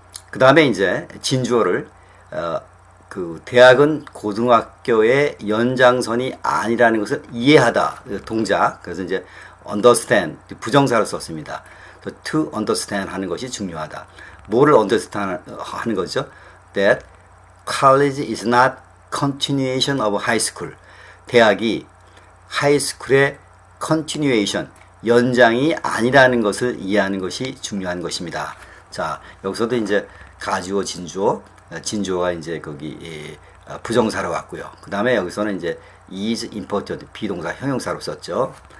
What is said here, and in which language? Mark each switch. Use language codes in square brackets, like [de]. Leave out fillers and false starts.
[ko] 그 다음에 이제 진주어를 그 대학은 고등학교의 연장선이 아니라는 것을 이해하다 동작. 그래서 이제 understand 부정사로 썼습니다. [en] to understand [ko] 하는 것이 중요하다. 뭐를 understand 하는 거죠? [en] That college is not continuation of high school. [ko] 대학이 하이스쿨의 continuation, 연장이 아니라는 것을 이해하는 것이 중요한 것입니다. 자, 여기서도 이제 가주어, 진주어가 이제 거기 부정사로 왔고요. 그 다음에 여기서는 이제 [en] is important, [ko] 비동사, 형용사로 썼죠.